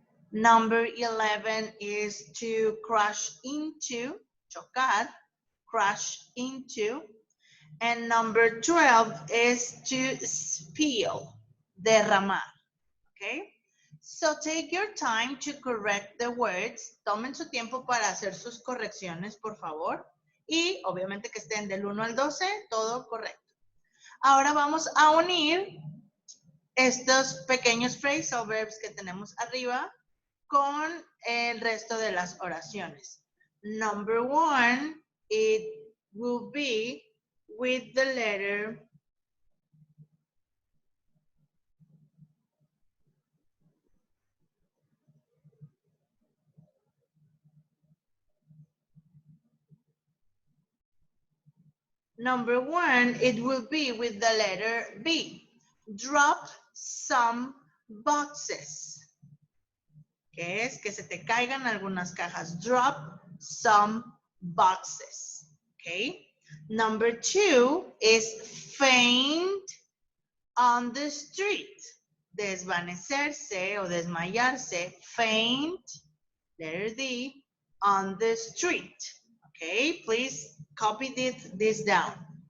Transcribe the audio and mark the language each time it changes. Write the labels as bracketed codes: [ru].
[en] Number 11 is to crash into, chocar, crash into. And number 12 is to spill, derramar. Okay? So take your time to correct the words. [es] Tomen su tiempo para hacer sus correcciones, por favor. Y obviamente que estén del 1 al 12, todo correcto. Ahora vamos a unir estos pequeños phrasal verbs que tenemos arriba con el resto de las oraciones. [en] Number 1, it will be with the letter Number 1, it will be with the letter B. Drop some boxes. [es] Que es que se te caigan algunas cajas. [en] Drop some boxes. Okay. Number 2 is faint on the street. [es] Desvanecerse o desmayarse. [en] Faint, letter D, on the street. Okay, please copy this down.